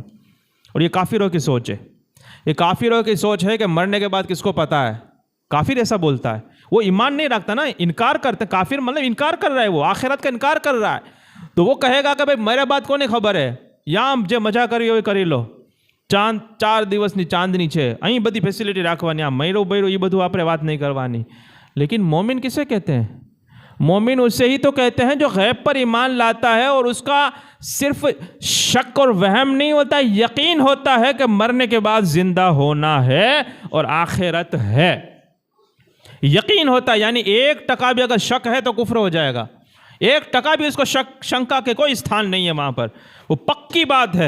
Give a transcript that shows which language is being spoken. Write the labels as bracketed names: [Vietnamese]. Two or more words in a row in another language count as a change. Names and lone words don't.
[Urdu] اور یہ کافروں کی سوچ ہے، یہ کافروں کی سوچ ہے کہ مرنے کے بعد کس کو پتہ ہے۔ کافر ایسا بولتا ہے، وہ ایمان نہیں رکھتا نا، انکار کرتا، کافر مطلب انکار کر رہا ہے، وہ آخرت کا انکار کر رہا ہے، تو وہ کہے گا کہ بھائی میرے بات کو نہیں خبر ہے، یہاں جو مزہ کری ہوئی کری لو، [Gujarati] 4 દિવસની ચાંદની છે, અહીં બધી ફેસિલિટી રાખવાની, આ મયરો બૈરો એ બધું આપણે વાત નહીં કરવાની. [Urdu] لیکن مومن کسے کہتے ہیں؟ مومن اسے ہی تو کہتے ہیں جو غیب پر ایمان لاتا ہے اور اس کا صرف شک اور وہم نہیں ہوتا، یقین ہوتا ہے کہ مرنے کے بعد زندہ ہونا ہے اور آخرت ہے، یقین ہوتا ہے، یعنی 1% بھی اگر شک ہے تو کفر ہو جائے گا، ایک ٹکا بھی اس کو شنکا کے کوئی استھان نہیں ہے وہاں پر، وہ پکی بات ہے۔